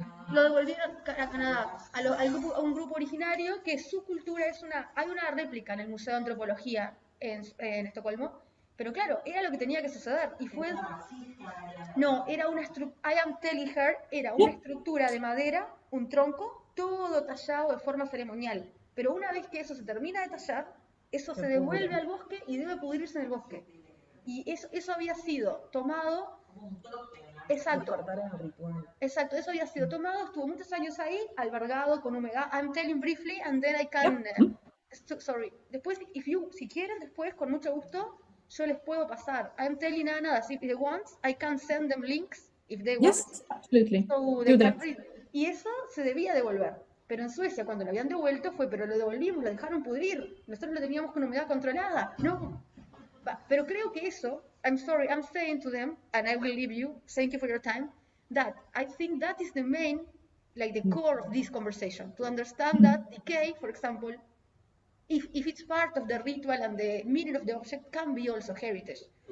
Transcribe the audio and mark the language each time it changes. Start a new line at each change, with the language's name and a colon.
Spanish: Lo devolvieron a Canadá, a un grupo originario que su cultura hay una réplica en el Museo de Antropología en Estocolmo, pero claro, era lo que tenía que suceder, y fue, no, era una estructura de madera, un tronco, todo tallado de forma ceremonial, pero una vez que eso se termina de tallar, eso se devuelve al bosque y debe pudrirse en el bosque, y eso había sido tomado. Exacto, eso había sido tomado, estuvo muchos años ahí, albergado con humedad.
English: I'm telling briefly and then I can, sorry,
Spanish: después, si quieren, después, con mucho gusto, yo les puedo pasar.
English: I'm telling Anna that if they want, I can send them links if they want. Yes, absolutely. So they can read.
Spanish: Y eso se debía devolver. Pero en Suecia, cuando lo habían devuelto, pero lo devolvimos, lo dejaron pudrir. Nosotros lo teníamos con humedad controlada. No. Pero creo que eso,
English: I'm sorry, I'm saying to them, and I will leave you, thank you for your time, that I think that is the main, like the core of this conversation, to understand that decay, for example, if it's part of the ritual and the meaning of the object, can be also heritage.